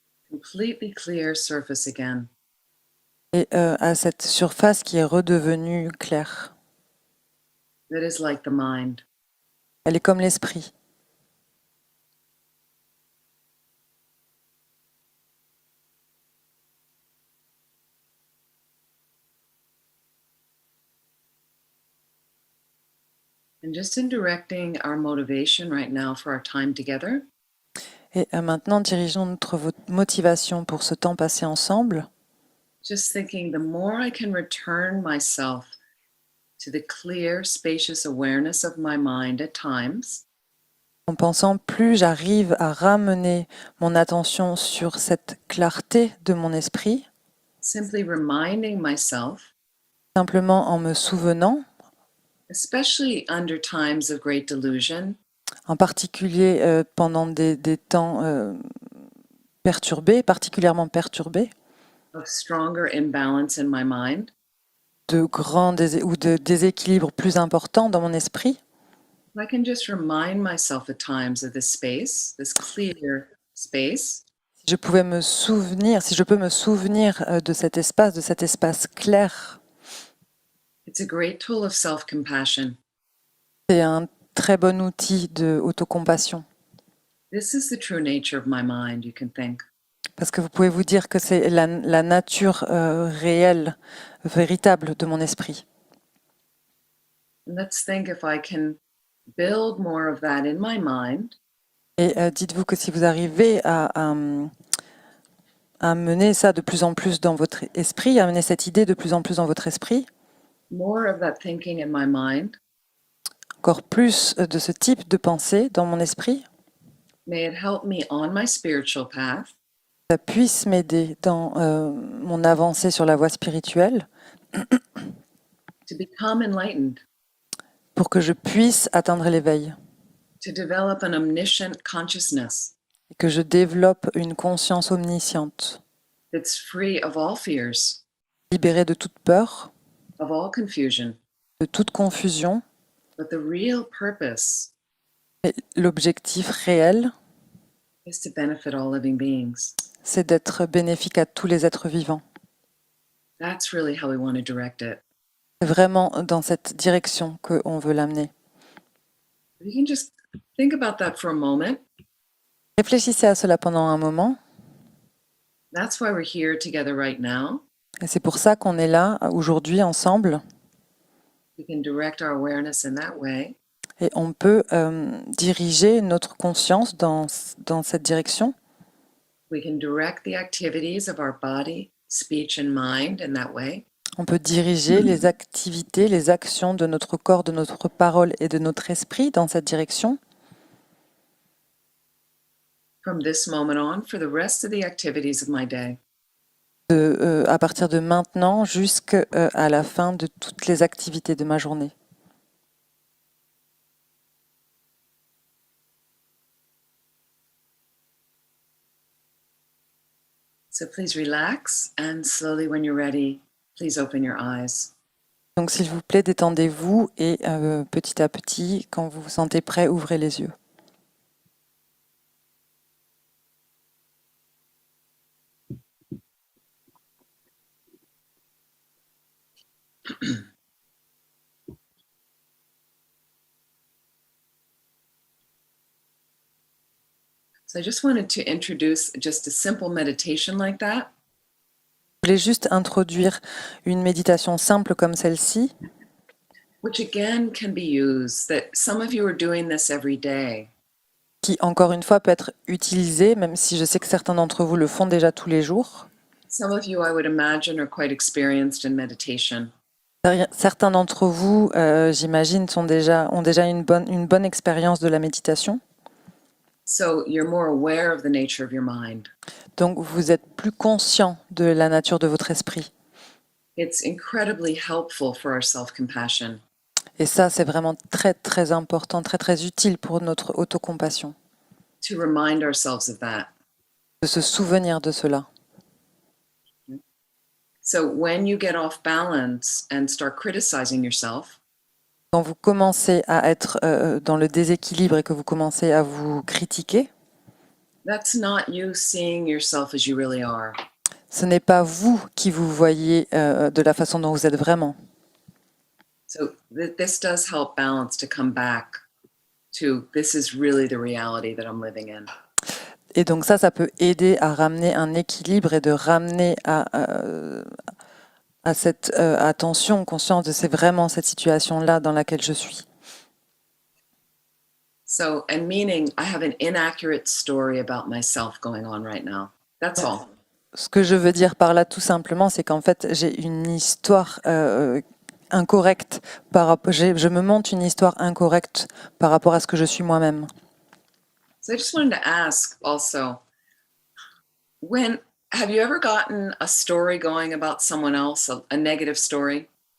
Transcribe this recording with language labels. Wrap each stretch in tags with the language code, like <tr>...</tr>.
<en>Completely clear surface again.</en> <fr>Et à cette surface qui est redevenue claire.</fr> <en>That is like the mind.</en> <fr>Elle est comme l'esprit.</fr> <en>And just in directing our motivation right now for our time together,</en> <fr>Et maintenant, dirigeons notre motivation pour ce temps passé ensemble.</fr> <en>just thinking the more I can return myself to the clear, spacious awareness of my mind at times,</en> <fr>En pensant, plus j'arrive à ramener mon attention sur cette clarté de mon esprit,</fr> <en>simply reminding myself,</en> <fr>simplement en me souvenant,</fr> <en>especially under times of great delusion,</en> <fr>en particulier pendant des temps perturbés, particulièrement perturbés,</fr> <en>of stronger imbalance in my mind,</en> <fr>de grands ou de déséquilibres plus importants dans mon esprit,</fr> <en>I can just remind myself at times of this space, this clear space,</en> <fr>si je peux me souvenir de cet espace clair,</fr> <en>it's a great tool of self-compassion.</en> <fr>c'est un très bon outil de autocompassion.</fr> <en>This is the true nature of my mind, you can think.</en> <fr>Parce que vous pouvez vous dire que c'est la nature réelle, véritable de mon esprit.</fr> <en>And let's think if I can build more of that in my mind,</en> <fr>Et dites-vous que si vous arrivez à mener ça de plus en plus dans votre esprit, à mener cette idée de plus en plus dans votre esprit,</fr> <en>more of that thinking in my mind,</en> <fr>encore plus de ce type de pensée dans mon esprit,</fr> <en>may it help me on my spiritual path</en> <fr>ça puisse m'aider dans mon avancée sur la voie spirituelle</fr> <en>to become enlightened,</en> <fr>pour que je puisse atteindre l'éveil</fr> <en>to develop an omniscient consciousness</en> <fr>et que je développe une conscience omnisciente,</fr> <en>that's free of all fears,</en> <fr>libérée de toute peur,</fr> <en>of all confusion.</en> <fr>de toute confusion.</fr> <en>But the real purpose</en> <fr>Et l'objectif réel,</fr> <en>is to benefit all living beings.</en> <fr>c'est d'être bénéfique à tous les êtres vivants.</fr> <en>That's really how we want to direct it.</en> <fr>C'est vraiment dans cette direction qu'on veut l'amener.</fr> <en>You can just think about that for a moment.</en> <fr>Réfléchissez à cela pendant un moment.</fr> <en>That's why we're here together right now.</en> <fr>Et c'est pour ça qu'on est là aujourd'hui ensemble.</fr> <en>We can direct our awareness in that way.</en> <fr>Et on peut diriger notre conscience dans cette direction.</fr> <en>We can direct the activities of our body, speech, and mind in that way.</en> <fr>On peut diriger les activités, les actions de notre corps, de notre parole et de notre esprit dans cette direction.</fr> <en>From this moment on, for the rest of the activities of my day.</en> <fr>À partir de maintenant jusqu'à la fin de toutes les activités de ma journée.</fr> <en>So please relax and slowly when you're ready, please open your eyes.</en> <fr>Donc s'il vous plaît, détendez-vous et petit à petit, quand vous vous sentez prêt, ouvrez les yeux.</fr> <en>So I just wanted to introduce just a simple meditation like that.</en> <fr>Je voulais juste introduire une méditation simple comme celle-ci,</fr> <en>Which again can be used, that some of you are doing this every day.</en> <fr>qui encore une fois peut être utilisée, même si je sais que certains d'entre vous le font déjà tous les jours.</fr> <en>Some of you, I would imagine, are quite experienced in meditation.</en> <fr>Certains d'entre vous, j'imagine, ont déjà une bonne expérience de la méditation.</fr> <en>So you're more aware of the nature of your mind.</en> <fr>Donc vous êtes plus conscient de la nature de votre esprit.</fr> <en>It's incredibly helpful for our self-compassion.</en> <fr>Et ça, c'est vraiment très, très important, très, très utile pour notre autocompassion,</fr> <en>To remind ourselves of that.</en> <fr>de se souvenir de cela.</fr> <en>So when you get off balance and start criticizing yourself,</en> <fr>Quand vous commencez à être dans le déséquilibre et que vous commencez à vous critiquer,</fr> <en>that's not you seeing yourself as you really are.</en> <fr>ce n'est pas vous qui vous voyez de la façon dont vous êtes vraiment.</fr> <en>So this does help balance to come back to this is really the reality that I'm living in.</en> <fr>Et donc ça peut aider à ramener un équilibre et de ramener à cette attention, conscience de c'est vraiment cette situation-là dans laquelle je suis.</fr> <en>So, and meaning I have an inaccurate story about myself going on right now. That's all.</en> <fr>Ce que je veux dire par là, tout simplement, c'est qu'en fait, j'ai une histoire incorrecte. Je me montre une histoire incorrecte par rapport à ce que je suis moi-même.</fr> <en>So I just wanted to ask also, have you ever gotten a story going about someone else, a negative story?</en>